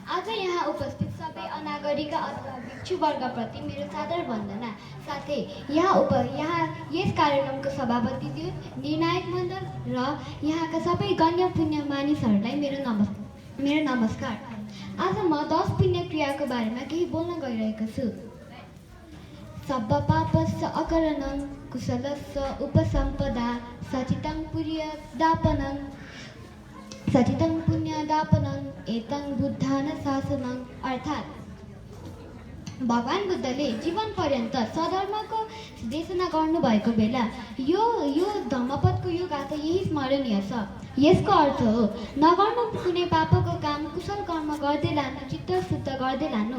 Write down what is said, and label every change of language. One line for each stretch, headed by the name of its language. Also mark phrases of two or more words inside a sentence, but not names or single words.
Nepali: आज यहाँ उपस्थित सबै अनागरिक अथवा भिक्षुवर्गप्रति मेरो सादर वन्दना। साथै यहाँ यस कार्यक्रमको सभापतिज्यू, निर्णायक मण्डल र यहाँका सबै गण्य पुण्य मानिसहरूलाई मेरो नमस्कार। आज म 10 पुण्य क्रियाको बारेमा केही बोल्न गइरहेको छु।
Pali: सब्ब पापस्य अकरणं कुशलस्य उपसम्पदा सचितं पुण्यदापनं एतं बुद्धान शासनं।
Nepali: अर्थात् भगवान बुद्धले जीवन पर्यन्त सधर्मको देशना गर्नुभएको बेला यो धम्मपदको यो गाथा यही स्मरणीय छ। यसको अर्थ हो नगर्नु कुनै पापको काम, कुशल कर्म गर्दै लानु, चित्त शुद्ध गर्दै लानु।